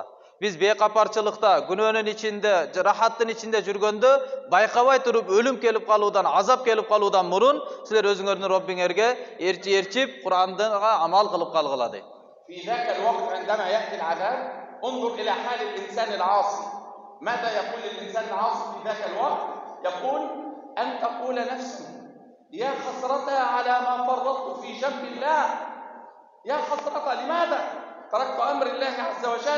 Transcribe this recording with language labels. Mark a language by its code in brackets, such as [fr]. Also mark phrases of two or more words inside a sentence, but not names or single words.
[ky] Биз бейкапарчылыкта, күнөөнүн ичинде, рахаттын ичинде жүргөндө байкабай туруп өлүм келип калуудан, азап келип калуудан мурун силер өзүңөрдүн Роббиңерге эрчип, Кур'анга амал кылып калгыла дейт. [ar] في ذاك الوقت عندما يأتي العذاب انظر إلى حال الإنسان العاصي. ماذا يقول الإنسان العاصي في ذاك الوقت؟ يقول: أن تقول نفسه يا حسرتها على ما فرطت في جنب الله. يا حسرتها، لماذا تركت أمر الله عز وجل؟